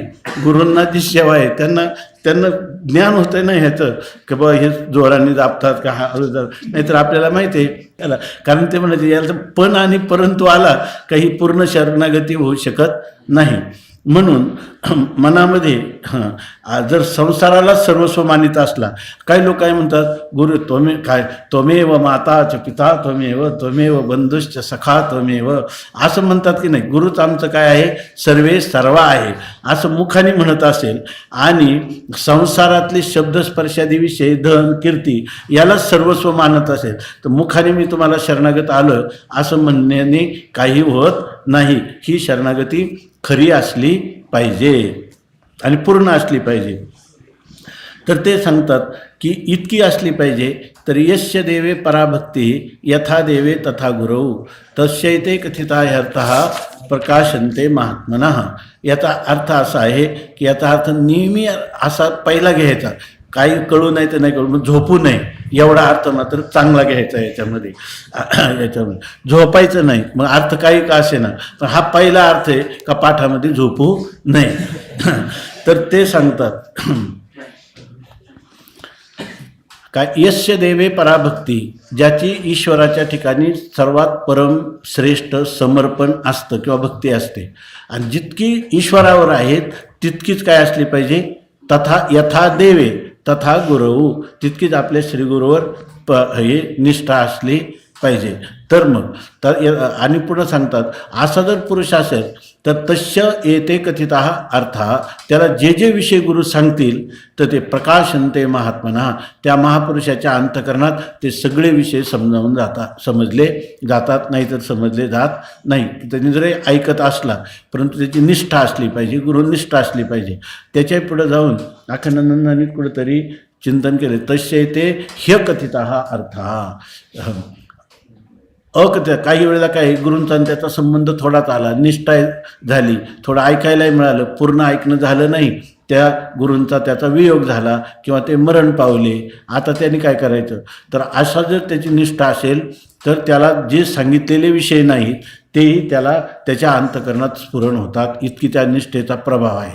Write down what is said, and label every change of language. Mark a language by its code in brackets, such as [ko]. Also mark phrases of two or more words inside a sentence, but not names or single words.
[mr] गुरूंना जी सेवा आहे त्यांना ज्ञान होतं ना ह्याचं की बाबा हे जोराने दाबतात का हा हळू जातात, नाहीतर आपल्याला माहिती आहे याला, कारण ते म्हणायचे याला पण आणि परंतु आला काही पूर्ण शरणागती होऊ शकत नाही. म्हणून मनामध्ये जर संसाराला सर्वस्व मानित असला, काही लोक काय म्हणतात, [sa] गुरु त्वमेव माता च पिता त्वमेव बंधुश्च सखा त्वमेव, [mr] असं म्हणतात की नाही, गुरुच आमचं काय आहे, सर्वे सर्व आहे असं मुखाने म्हणत असेल आणि संसारातले शब्दस्पर्शादी विषय धन कीर्ती याला सर्वस्व मानत असेल, तर मुखाने मी तुम्हाला शरणागत आलं असं म्हणण्याने काही होत नाही. ही शरणागती खरी असली पाहिजे आणि पूर्ण असली पाहिजे. तर ते सांगतात की इतकी असली पाहिजे. [sa] तर यस्य देवे पराभक्ती यथा देवे तथा गुरौ तस्यैते कथिता ह्यर्थः प्रकाशन्ते महात्मनः. [mr] याचा अर्थ असा आहे की याचा अर्थ नेहमी असा पहिला घ्यायचा, काही कळू नाही तर नाही कळू, मग झोपू नये एवढा अर्थ मात्र चांगला घ्यायचा याच्यामध्ये. झोपायचं नाही, मग अर्थ काही का असे ना, पण हा पहिला अर्थ आहे का पाठामध्ये झोपू नये. तर ते सांगतात काय, [sa] यस्य देवे पराभक्ती, [mr] ज्याची ईश्वराच्या ठिकाणी सर्वात परम श्रेष्ठ समर्पण असतं किंवा भक्ती असते, आणि जितकी ईश्वरावर आहेत तितकीच काय असली पाहिजे, [sa] तथा यथा देवे तथा गुरु, [mr] तितकीच आपल्या श्रीगुरूवर हे निष्ठा असली पाहिजे. तर मग आणि पुढं सांगतात, असा जर पुरुष असेल तर [sa] तस्य एते कथिता अर्था, [mr] त्याला जे जे विषय गुरु सांगतील तर ते [sa] प्रकाशन्ते महात्मना, [mr] त्या महापुरुषाच्या अंतकरणात ते सगळे विषय समजले जातात, नाही तर समजले जात नाही. त्यांनी जरी ऐकत असला परंतु त्याची निष्ठा असली पाहिजे, गुरुनिष्ठा असली पाहिजे. त्याच्या पुढे जाऊन अखंडानंदांनी कुठेतरी चिंतन केले, [sa] तस्य ते ह्य कथिता अर्था. [mr] काही वेळेला काय गुरूंचा त्याचा संबंध थोडाच आला, निष्ठा झाली, थोडं ऐकायलाही मिळालं, पूर्ण ऐकणं झालं नाही, त्या गुरूंचा त्याचा वियोग झाला किंवा ते मरण पावले. आता त्यांनी काय करायचं, तर असा जर त्याची निष्ठा असेल तर त्याला जे सांगितलेले विषय नाहीत तेही त्याला त्याच्या अंतकरणात स्फुरण होतात, इतकी त्या निष्ठेचा प्रभाव आहे.